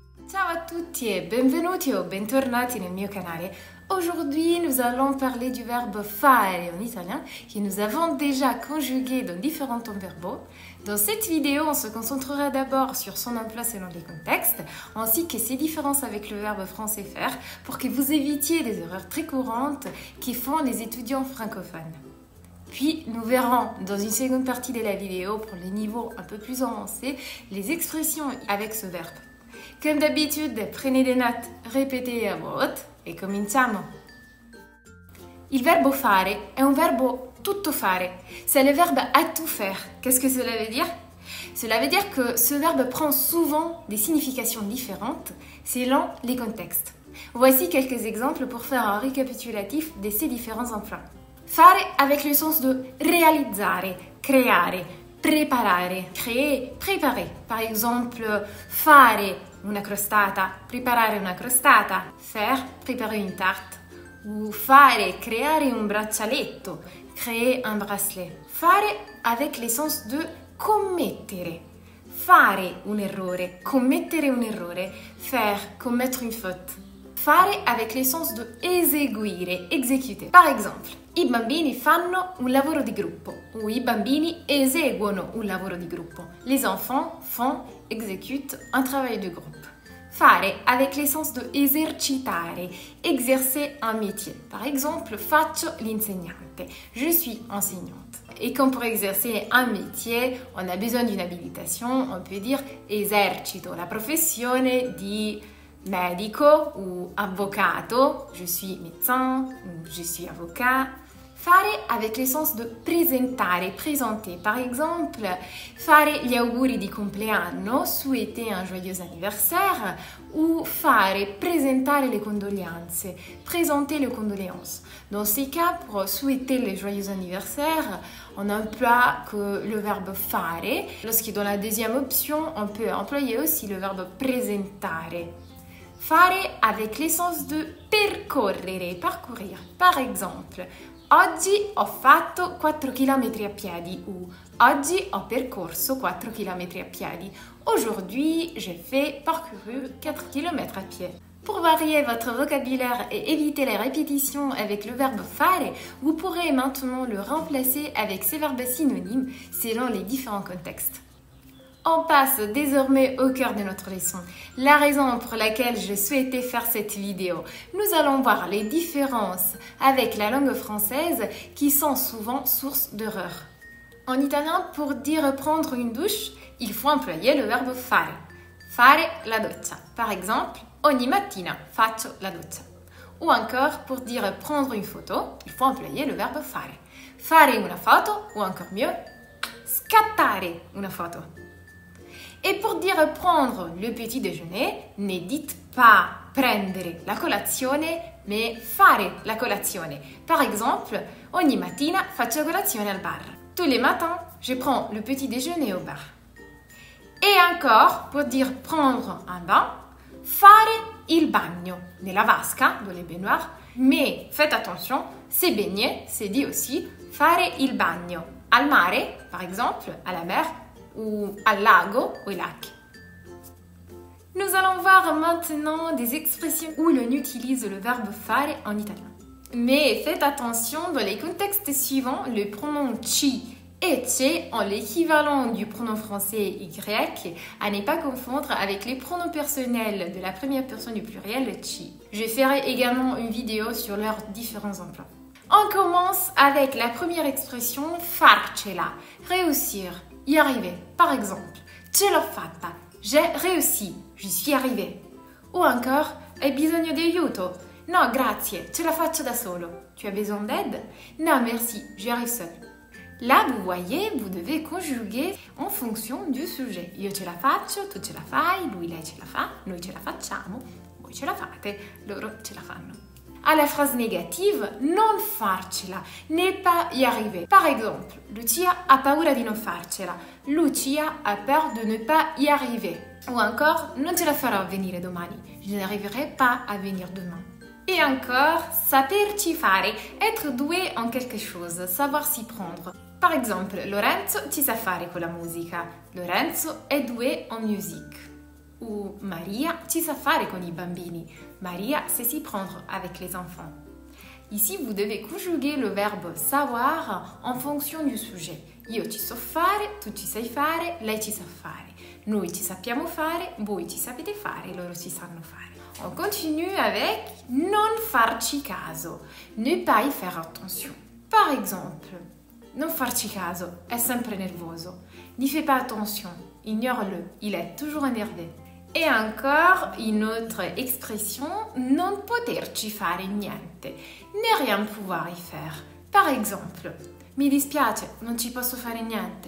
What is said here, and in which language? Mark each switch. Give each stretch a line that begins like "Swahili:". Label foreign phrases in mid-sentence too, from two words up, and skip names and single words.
Italian: Ciao a tutti e benvenuti o bentornati nel mio canale.
French: Aujourd'hui, nous allons parler du verbe fare en italien que nous avons déjà conjugué dans différents temps verbaux. Dans cette vidéo, on se concentrera d'abord sur son emploi selon les contextes, ainsi que ses différences avec le verbe français faire, pour que vous évitiez des erreurs très courantes qui font les étudiants francophones. Puis, nous verrons dans une seconde partie de la vidéo, pour les niveaux un peu plus avancés, les expressions avec ce verbe. Comme d'habitude, prenez des notes, répétez à voix haute
Italian: e cominciamo. Il verbo fare è un verbo tutto fare.
French: C'est le verbe à tout faire. Qu'est-ce que cela veut dire? Cela veut dire que ce verbe prend souvent des significations différentes selon les contextes. Voici quelques exemples pour faire un récapitulatif de ces différents emplois. Fare avec le sens de
Italian: réalizzare, creare, preparare,
French: créer, préparer. Par exemple,
Italian: fare una crostata, preparare una crostata,
French: faire, préparer une tarte, ou
Italian: fare, creare un braccialetto,
French: créer un bracelet.
Italian: Fare
French: avec l'essence de
Italian: commettere, fare un errore, commettere un errore,
French: faire, commettre une faute. Fare avec l'essence de eseguire, exécuter. Par exemple,
Italian: i bambini fanno un lavoro di gruppo ou i bambini eseguono un lavoro di gruppo.
French: Les enfants font, exécutent un travail de groupe. Fare avec l'essence de esercitare, exercer un métier. Par exemple,
Italian: faccio l'insegnante,
French: je suis enseignante. Et comme pour exercer un métier, on a besoin d'une habilitation, on peut dire
Italian: esercito la professione di medico
French: ou avvocato, je suis médecin ou je suis avocat. Fare avec l'essence de presentare, présenter. Par exemple,
Italian: fare gli auguri di compleanno,
French: souhaiter un joyeux anniversaire, ou
Italian: fare, presentare le condoglianze,
French: présenter les condoléances. Dans ces cas, pour souhaiter les joyeux anniversaires, on emploie que le verbe fare. Lorsque dans la deuxième option, on peut employer aussi le verbe presentare. Fare avec l'essence de percorrere, parcourir. Par exemple,
Italian: oggi ho fatto 4 km a piedi ou oggi ho percorso 4 km a piedi.
French: Aujourd'hui, j'ai fait parcourir 4 km à pied. Pour varier votre vocabulaire et éviter les répétitions avec le verbe fare, vous pourrez maintenant le remplacer avec ces verbes synonymes selon les différents contextes. On passe désormais au cœur de notre leçon, la raison pour laquelle je souhaitais faire cette vidéo. Nous allons voir les différences avec la langue française qui sont souvent source d'erreurs. En italien, pour dire prendre une douche, il faut employer le verbe fare.
Italian: Fare la doccia.
French: Par exemple,
Italian: ogni mattina faccio la doccia.
French: Ou encore, pour dire prendre une photo, il faut employer le verbe fare.
Italian: Fare una foto,
French: ou encore mieux,
Italian: scattare una foto.
French: Et pour dire prendre le petit déjeuner, ne dites pas
Italian: prendere la colazione,
French: mais
Italian: fare la colazione.
French: Par exemple,
Italian: ogni mattina faccio colazione al bar.
French: Tous les matins, je prends le petit déjeuner au bar. Et encore, pour dire prendre un bain,
Italian: fare il bagno nella vasca,
French: dans les baignoires. Mais faites attention, se baigner, c'est dit aussi
Italian: fare il bagno. Al mare,
French: par exemple, à la mer, ou
Italian: al lago,
French: au lac. Nous allons voir maintenant des expressions où l'on utilise le verbe fare en italien. Mais faites attention, dans les contextes suivants, le pronom ci et ce ont l'équivalent du pronom français y, à ne pas confondre avec les pronoms personnels de la première personne du pluriel ci. Je ferai également une vidéo sur leurs différents emplois. On commence avec la première expression farcela, réussir. Y arriver. Par exemple,
Italian: ce l'ho fatta,
French: j'ai réussi, je suis arrivé. Ou encore,
Italian: hai bisogno di aiuto? No, grazie, ce la faccio da solo.
French: Tu as besoin d'aide? Non, merci, j'y arrive seul. Là, vous voyez, vous devez conjuguer en fonction du sujet.
Italian: Io ce la faccio, tu ce la fai, lui, lei ce la fa, noi ce la facciamo, voi ce la fate, loro ce la fanno.
French: À la phrase négative,
Italian: non farcela,
French: ne pas y arriver. Par exemple,
Italian: Lucia ha paura di non farcela.
French: Lucia a peur de ne pas y arriver. Ou encore,
Italian: non ce la farò venire domani.
French: Je n'arriverai pas à venir demain. Et encore,
Italian: saperci fare,
French: être doué en quelque chose, savoir s'y prendre. Par exemple,
Italian: Lorenzo ci sa fare con la musica.
French: Lorenzo è doué en musique.
Italian: Ou Maria ci sa fare con i bambini.
French: Maria sait s'y prendre avec les enfants. Ici, vous devez conjuguer le verbe savoir en fonction du sujet.
Italian: Io ci so fare, tu ci sai fare, lei ci sa fare. Noi ci sappiamo fare, voi ci sapete fare, loro ci sanno fare.
French: On continue avec
Italian: non farci caso,
French: ne pas y faire attention. Par exemple,
Italian: non farci caso, è sempre nervoso.
French: N'y fais pas attention, ignore-le, il est toujours énervé. Et encore une autre expression,
Italian: non poterci fare niente,
French: ne rien pouvoir y faire. Par exemple,
Italian: mi dispiace, non ci posso fare niente.